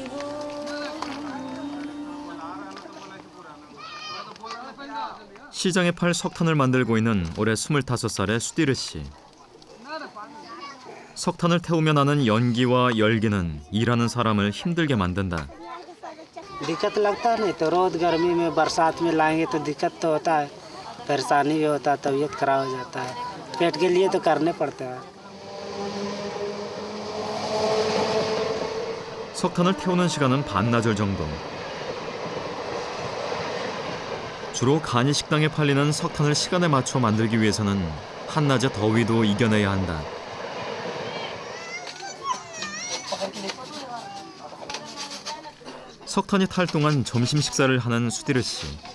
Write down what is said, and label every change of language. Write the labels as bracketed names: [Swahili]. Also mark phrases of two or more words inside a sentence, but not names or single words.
[Korean] 시장에 팔 석탄을 만들고 있는 올해 25살의 수디르 씨. 석탄을 태우며 나는 연기와 열기는 일하는 사람을 힘들게 만든다. [Hindi] दिक्कत लगता है नहीं तो रोज गर्मी में बरसात में लाएंगे तो दिक्कत तो होता है परेशानी भी होता है तबीयत खराब हो जाता है पेट के लिए तो करने पड़ता है [Korean] 석탄을 태우는 시간은 반나절 정도. 주로 간이 식당에 팔리는 석탄을 시간에 맞춰 만들기 위해서는 한낮의 더위도 이겨내야 한다. 석탄이 탈 동안 점심 식사를 하는 수디르 씨.